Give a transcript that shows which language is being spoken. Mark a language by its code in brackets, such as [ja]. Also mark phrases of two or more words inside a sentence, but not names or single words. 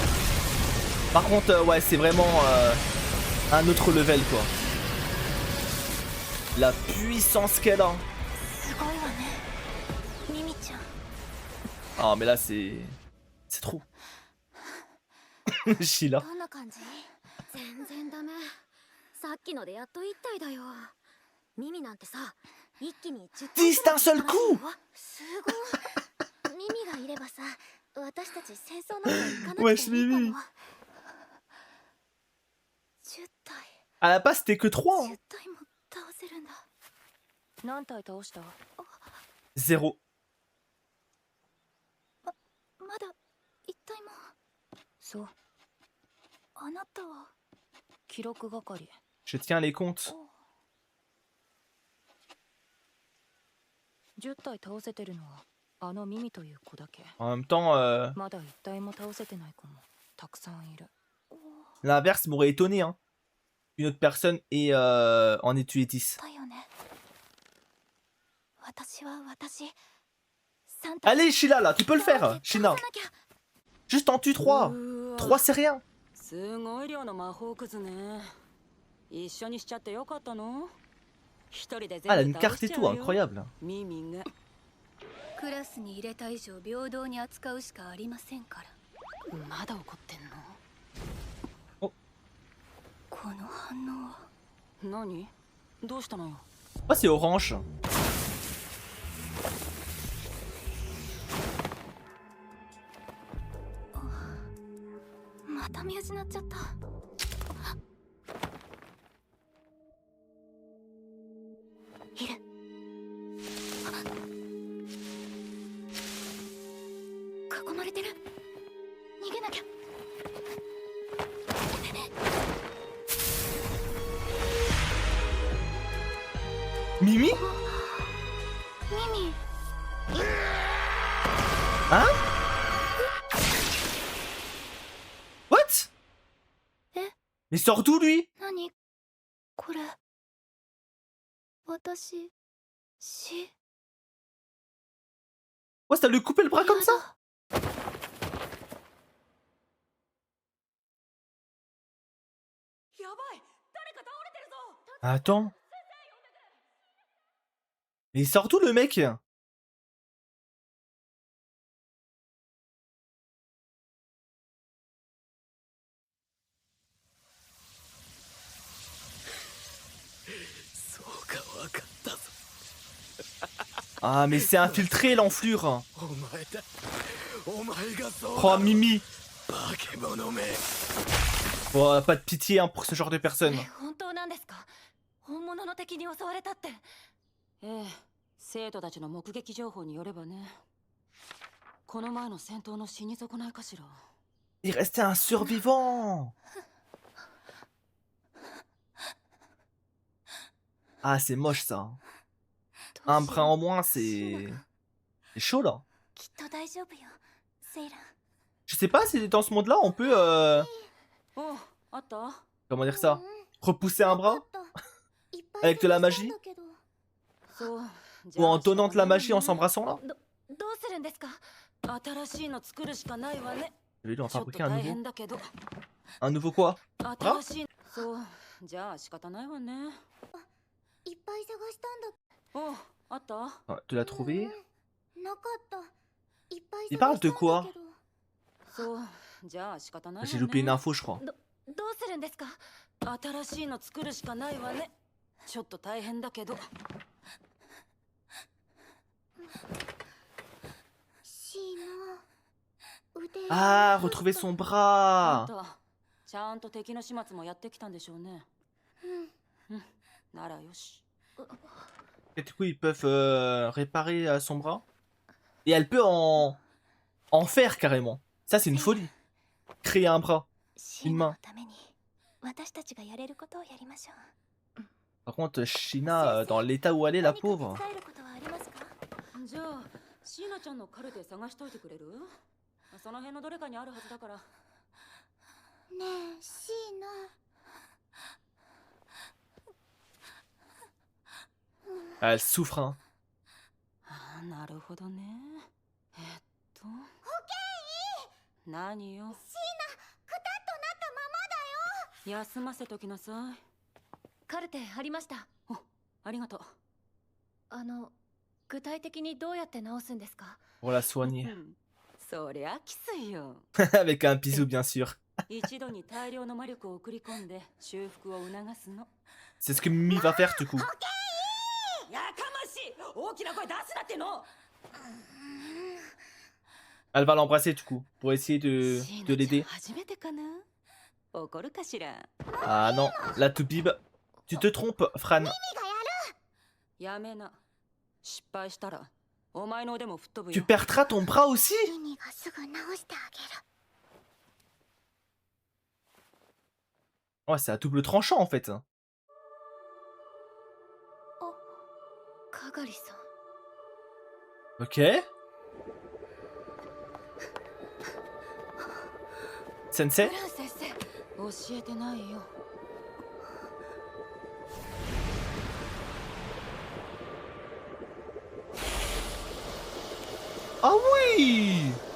[fr] Par contre ouais c'est vraiment un autre level quoi. La puissance qu'elle a. Ah mais là c'est trop. Sheila. [ja] さっきのでやっと1体だよ。ミミなんてさ、一気に10 [fr] 10d'un seul coup [ja] すごい。ミミがいればさ、私たち戦争なんか行かなくて [fr] Wesh [ja] いいか Mimi も。10体。 [fr] À la base c'était que 3 10 hein. [ja] 体も倒せるんだ。何体倒した？ 0. まだ1体も。そう、あなたは。記録係。 [fr] Je tiens les comptes. [ja] 10 体倒せてるのはあのミミという子だけ。 [fr] En même temps, [ja] まだ1体も倒せてない子もたくさんいる。 [fr] l'inverse m'aurait étonné hein. Une autre personne et en ait tué 10. [ja] だよね。私は私。3体 [fr] Allez Sheila là, tu peux le faire [ja] 倒 Shina. さなきゃ。 [fr] Juste en tue 3. [ja] うわ [fr] 3 c'est rien. [ja] すごい量の魔法くずね。一緒にしちゃってよかったの？一人で [fr] Ah elle a [ja] 全 [fr] une [ja] 部 [fr] carte [ja] 倒し [fr] et [ja] ちゃ [fr] tout, [ja] うよ。 [fr] incroyable. [ja] ミミが。クラスに入れた以上平等に扱うしかありませんから。まだ怒ってんおこの反応は。の？何？どうしたのよ？ [fr] Ah c'est orange. [ja] また見失っちゃった。いる。囲まれてる。逃げなきゃ。 Mimi ミミ。 [fr] Hein What [ja] え [fr] Mais sort d'où lui [ja] 何これ。私。し。 [fr] Ouais ça lui coupait le bras comme ça [ja] やばい！誰か倒れてるぞ！ [fr] Attends. Mais il sort d'où le mec [ja] そうかわかったぞ。 [fr] Ah mais c'est infiltré l'enflure. [ja] お前だ。お前がそうだ Oh ろ。 Mimi. 化け物め。 [fr] Oh, pas de pitié hein, pour ce genre de personnes. [ja] 本当なんですか？本物の敵に襲われたって。ええ、生徒たちの目撃情報によればね。この前の戦闘の死に損ないかしら。 [fr] Il restait un survivant. Ah c'est moche ça. Un brin en moins c'est chaud là. [ja] きっと大丈夫よ。セイラン。 [fr] Je sais pas si dans ce monde là on peut [ja] お、あった？ [fr] comment dire ça, repousser un bras avec de la magie [ja] そう。 [fr] ou en donnant de la magie en s'embrassant là. [ja] どうするんですか？新しいの作るしかないわね。 [fr] Je vais lui en [ja] ちょっと [fr] fabriquer un [ja] 大 [fr] nouveau. [ja] 変だけど。 [fr] Un nouveau quoi [ja] 新しい。そう、じゃあ仕方ないわね。いっぱい探したんだ。お、あった？ [fr] Ah, tu l'as trouvé [ja] なかった。いっぱい [fr] Il [ja] 探 [fr] parle [ja] した [fr] de [ja] んだ [fr] quoi [ja] けど。そう、じゃあ仕方ないわね。 [fr] J'ai loupé une info je crois. [ja] どうするんですか？新しいの作るしかないわね。ちょっと大変だけど。シーの腕。 [fr] Ah, retrouver son [ja] あん [fr] bras. [ja] た、ちゃんと敵の始末もやってきたんでしょうね。うん。ならよし。 [fr] Et du coup ils peuvent réparer son bras. Et elle peut en faire carrément. Ça c'est une folie. Créer un bras. [ja] シーナのために私たちがやれることをやりましょう。 [fr] Par contre Shina dans l'état où elle est la pauvre. [ja] 何か手伝えることはありますか？じゃあ、シーナちゃんのカルテ探しといてくれる？その辺のどれかにあるはずだから。ねえ、シーナ。 [fr] Ah, elle souffre hein. [ja] あ、なるほどね。何よ。シーナ、くたっとなったままだよ。休ませときなさい。カルテありました。お、ありがとう。具体的にどうやって治すんですか？ [fr] Pour la soigner. [ja] そりゃきついよ。 [fr] Avec un bisou bien sûr. [ja] 一度に大量の魔力を送り込んで修復を促すの。 [fr] C'est ce que Mimi va faire du coup. [ja] やかましい、大きな声出すなっての。 [fr] Elle va l'embrasser du coup, pour essayer de l'aider. [ja] 初めてかな。怒るかしら。 [fr] Ah non, la Toubib. Tu te trompes, Fran. [ja] やめな。失敗したらお前の腕も吹っ飛ぶ [fr] Tu [ja] よ。 [fr] perdras ton bras aussi? [ja] ミミがすぐ直してあげる。 [fr] Ouais, c'est à double tranchant en fait. [ja] かがりさん。 [fr] Ok. Sensei? [ja] フラン先生、教えてないよ。 [fr] Ah oui!